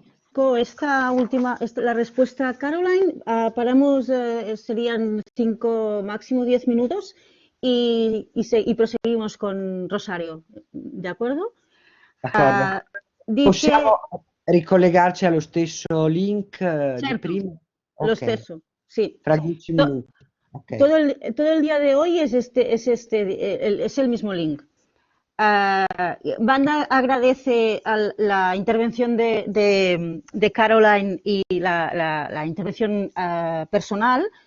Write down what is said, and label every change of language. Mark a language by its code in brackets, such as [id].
[es] La respuesta a Caroline, paramos, serían 5, máximo 10 minutos y proseguimos con Rosario, ¿de acuerdo? [it] D'accordo. Possiamo ricollegarci allo stesso link di prima? Lo stesso, sí. Fra 10 minuti. Okay. [es] Todo el día de hoy es el mismo link. Wanda agradece la intervención de Caroline y la intervención personal.